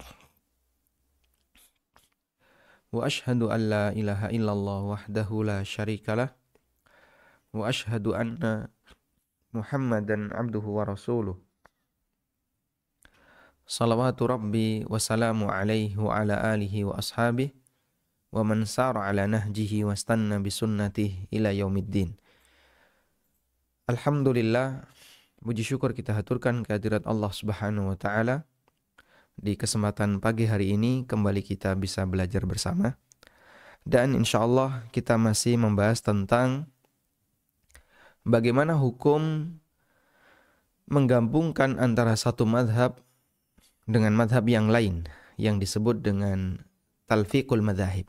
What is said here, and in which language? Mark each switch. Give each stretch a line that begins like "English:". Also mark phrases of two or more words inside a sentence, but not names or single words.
Arabic: وأشهد أن لا إله إلا الله وحده لا شريك له. وأشهد أن محمدا عبده ورسوله. صلوات ربي وسلامه عليه وعلى آله وأصحابه ومن سار على نهجه واستن بسنته إلى يوم الدين.
Indonesian: Alhamdulillah, puji syukur kita haturkan kehadirat Allah
Arabic: سبحانه وتعالى.
Indonesian: Di kesempatan pagi hari ini kembali kita bisa belajar bersama. Dan insyaallah kita masih membahas tentang bagaimana hukum menggabungkan antara satu madhab dengan madhab yang lain yang disebut dengan
Arabic: تلفيق المذاهب.